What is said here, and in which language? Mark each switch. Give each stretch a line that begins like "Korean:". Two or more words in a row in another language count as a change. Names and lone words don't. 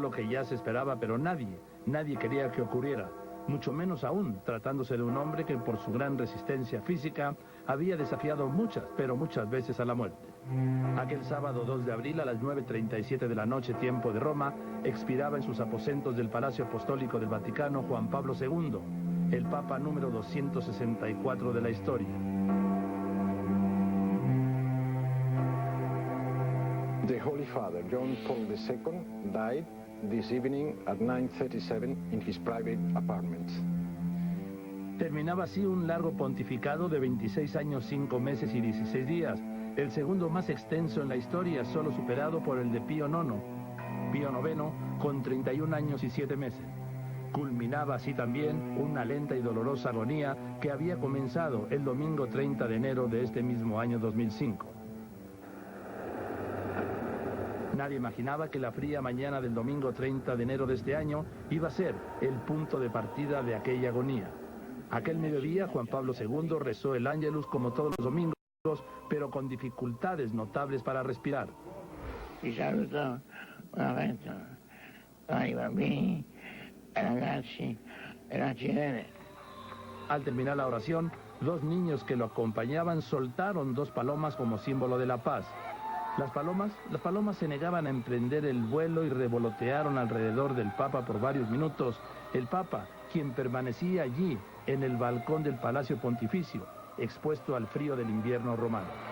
Spanish: lo que ya se esperaba, pero nadie quería que ocurriera, mucho menos aún tratándose de un hombre que por su gran resistencia física había desafiado muchas veces a la muerte. Aquel sábado 2 de abril a las 9:37 de la noche, tiempo de Roma, expiraba en sus aposentos del Palacio Apostólico del Vaticano Juan Pablo II, el Papa número 264 de la historia.
English: The Holy Father, John Paul II, died this evening at 9:37 in his private apartment.
Spanish: Terminaba así un largo pontificado de 26 años, 5 meses y 16 días, el segundo más extenso en la historia, solo superado por el de Pío IX, con 31 años y 7 meses. Culminaba así también una lenta y dolorosa agonía que había comenzado el domingo 30 de enero de este mismo año 2005. Nadie imaginaba que la fría mañana del domingo 30 de enero de este año iba a ser el punto de partida de aquella agonía. Aquel mediodía, Juan Pablo II rezó el Ángelus como todos los domingos, pero con dificultades notables para respirar.
Italian: Ti saluto nuovamente ai bambini, ai ragazzi e la Cirene.
Spanish: Al terminar la oración, 2 niños que lo acompañaban soltaron 2 palomas como símbolo de la paz. Las palomas se negaban a emprender el vuelo y revolotearon alrededor del Papa por varios minutos. El Papa, quien permanecía allí, en el balcón del Palacio Pontificio, expuesto al frío del invierno romano.